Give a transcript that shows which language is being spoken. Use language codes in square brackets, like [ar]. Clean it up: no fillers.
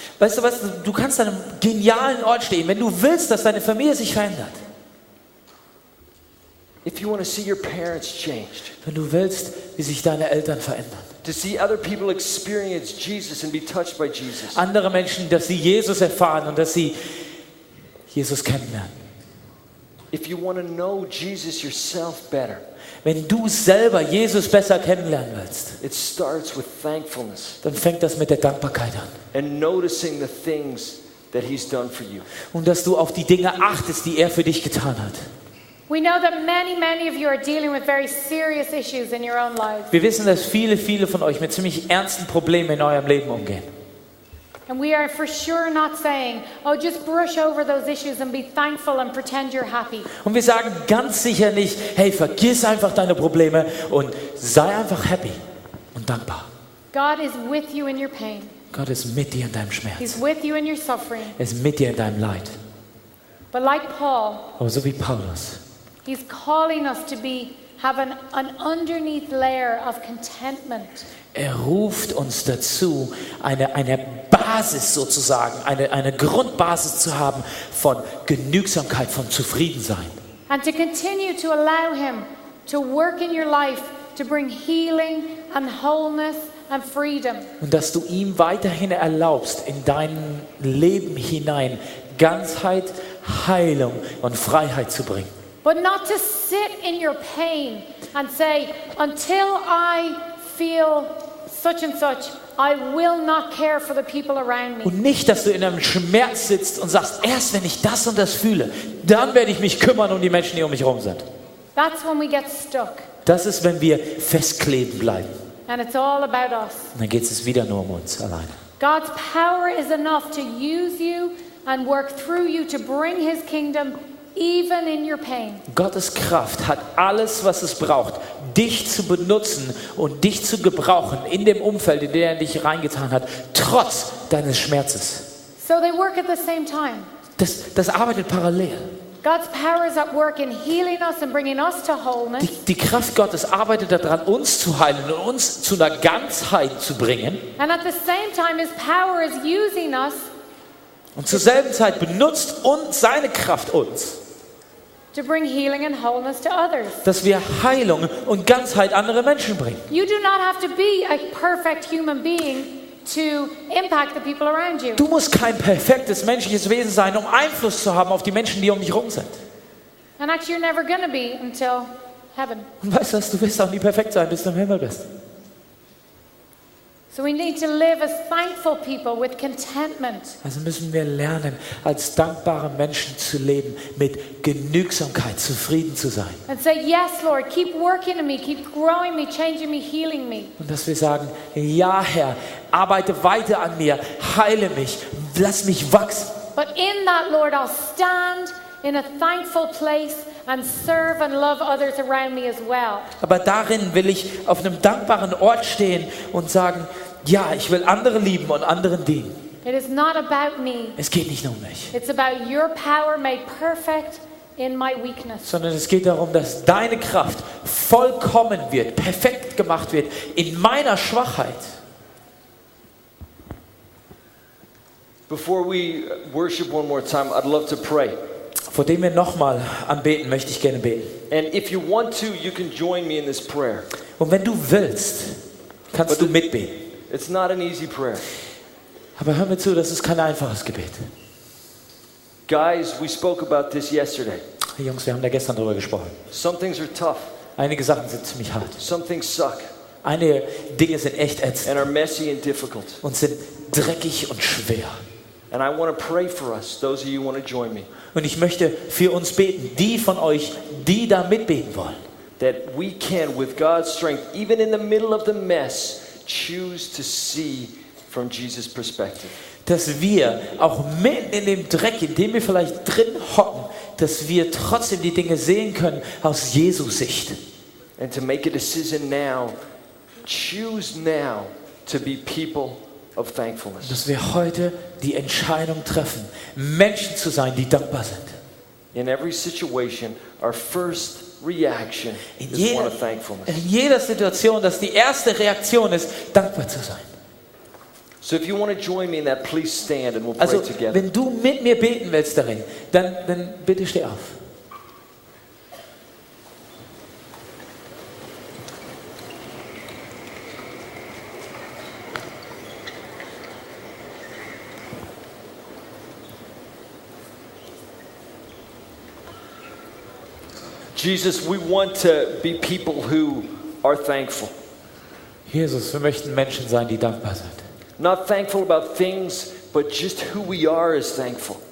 [de] Weißt du was, du kannst an einem genialen Ort stehen, wenn du willst, dass deine Familie sich verändert. [en] if you want to see your parents changed, [de] Wenn du willst, wie sich deine Eltern verändern. [en] to see other people experience Jesus and be touched by Jesus, [de] Andere Menschen, dass sie Jesus erfahren und dass sie Jesus kennenlernen. [en] if you want to know Jesus yourself better, [de] Wenn du selber Jesus besser kennenlernen willst, [en] it starts with thankfulness [de] dann fängt das mit der Dankbarkeit an. [en] and noticing the things that he's done for you. [de] Und dass du auf die Dinge achtest, die er für dich getan hat. [en] We know that many of you are dealing with very serious issues in your own lives. [de] Wir wissen, dass viele von euch mit ziemlich ernsten Problemen in eurem Leben umgehen. [en] And we are for sure not saying, oh, just brush over those issues and be thankful and pretend you're happy. [de] Und wir sagen ganz sicher nicht, hey, vergiss einfach deine Probleme und sei einfach happy und dankbar. [en] God is with you in your pain. [de] Gott ist mit dir in deinem Schmerz. [en] He's with you in your suffering. [de] Er ist mit dir in deinem Leid. [en] But like Paul, [de] Aber so wie Paulus. [en] he's calling us to have an underneath layer of contentment. [de] Er ruft uns dazu, eine Basis sozusagen, eine Grundbasis zu haben von Genügsamkeit, von Zufriedensein. [en] And to continue to allow him to work in your life to bring healing and wholeness and freedom. [de] Und dass du ihm weiterhin erlaubst, in dein Leben hinein Ganzheit, Heilung und Freiheit zu bringen. [en] But not to sit in your pain and say, until I feel such and such, I will not care for the people around me. [de] Und nicht, dass du in einem Schmerz sitzt und sagst, erst wenn ich das und das fühle, dann werde ich mich kümmern um die Menschen, die um mich herum sind. [en] That's when we get stuck. [de] Das ist, wenn wir festkleben bleiben. [en] And it's all about us. [de] Und dann geht es wieder nur um uns alleine. [en] God's power is enough to use you and work through you to bring his kingdom even in your pain. [de] Gottes Kraft hat alles, was es braucht, dich zu benutzen und dich zu gebrauchen in dem Umfeld, in dem er dich reingetan hat, trotz deines Schmerzes. [en] So they work at the same time. [de] Das arbeitet parallel. [en] God's power is at work in healing us and bringing us to wholeness. [de] Die Kraft Gottes arbeitet daran, uns zu heilen und uns zu einer Ganzheit zu bringen. [en] And at the same time, his power is using us [de] Und zur selben Zeit benutzt uns seine Kraft uns, [en] to bring healing and wholeness to others. [de] dass wir Heilung und Ganzheit andere Menschen bringen. [en] You do not have to be a perfect human being to impact the people around you. [de] Du musst kein perfektes menschliches Wesen sein, um Einfluss zu haben auf die Menschen, die um dich herum sind. [en] And actually, you're never going to be until heaven. [de] Und weißt du was, du wirst auch nie perfekt sein, bis du im Himmel bist. [en] So we need to live as thankful people with contentment. [de] Also müssen wir lernen, als dankbare Menschen zu leben, mit Genügsamkeit zufrieden zu sein. [en] And say, yes, Lord, keep working in me, keep growing me, changing me, healing me. [de] Und dass wir sagen, ja Herr, arbeite weiter an mir, heile mich, lass mich wachsen. [en] But in that, Lord, I'll stand in a thankful place and serve and love others around me as well. [de] Aber darin will ich auf einem dankbaren Ort stehen und sagen, ja, ich will andere lieben und anderen dienen. [en] It is not about me. [de] Es geht nicht nur um mich, [en] It's about your power made perfect in my weakness. [de] sondern es geht darum, dass deine Kraft vollkommen wird, perfekt gemacht wird in meiner Schwachheit. [en] Before we worship one more time, I'd love to pray. [de] Vor dem wir nochmal anbeten, möchte ich gerne beten. [en] And if you want to, you can join me in this prayer. [de] Und wenn du willst, kannst du mitbeten. [en] It's not an easy prayer. [de] Aber hör mir zu, das ist kein einfaches Gebet. [en] Guys, we spoke about this yesterday. [de] Hey Jungs, wir haben da gestern drüber gesprochen. [en] Some things are tough. [de] Einige Sachen sind ziemlich hart. [en] Some things suck [de] Einige Dinge sind echt ätzend [en] and are messy and difficult. [de] und sind dreckig und schwer. [en] And I want to pray for us, those of you who want to join me, [de] Und ich möchte für uns beten, die von euch, die da mitbeten wollen. [en] that we can, with God's strength, even in the middle of the mess, choose to see from Jesus' perspective. [de] Dass wir auch mitten in dem Dreck, in dem wir vielleicht drin hocken, dass wir trotzdem die Dinge sehen können aus Jesus Sicht. [en] And to make a decision now, choose now to be people of thankfulness. [de] Dass wir heute die Entscheidung treffen, Menschen zu sein, die dankbar sind. [en] In every situation, our first reaction is one of thankfulness. [de] In jeder Situation, dass die erste Reaktion ist, dankbar zu sein. [en] So if you want to join me in that, please stand and we'll pray [de] Also, [en] together. [de] wenn du mit mir beten willst darin, dann bitte steh auf. [en] Jesus, we want to be people who are thankful. [de] Jesus, wir möchten Menschen sein, die dankbar sind. [en] Not thankful about things, but just who we are is thankful.